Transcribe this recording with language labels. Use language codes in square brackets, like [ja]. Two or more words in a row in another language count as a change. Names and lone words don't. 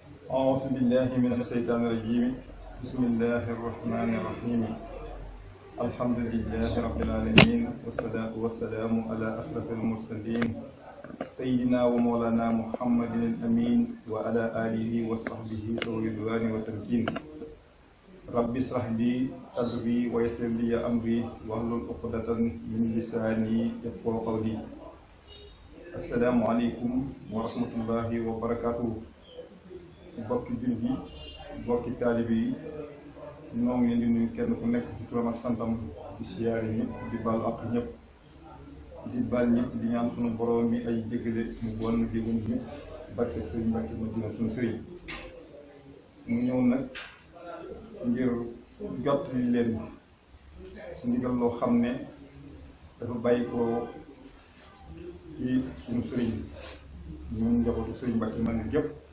[ar] أعوذ بالله من الشيطان الرجيم بسم الله الرحمن الرحيم الحمد لله رب العالمين والصلاة والسلام على أشرف المرسلين سيدنا ومولانا محمد الأمين وعلى آله وصحبه ذوي الرضوان والتمكين رب اشرح لي صدري ويسر لي أمري واحلل عقدة من لساني يفقهوا قولي السلام عليكم ورحمة الله وبركاته [wo] bokki jullit yi bokki taalibe yi ñoo ngi leen di nuyu kenn ku nekk ci turam ak santam di siyaare ñëpp di baal ak ñëpp di baal ñëpp di ñaan sunu borom bi ay jéggale mu bon jégal ñëpp barke sëriñ Mbàkke ma dina sunu sëriñ mu ñëw nag ngir jot li leen ci ndigal loo xam ne dafa bàyyi ko ci sunu sëriñ ñun njabootu sëriñ Mbàkke man gépp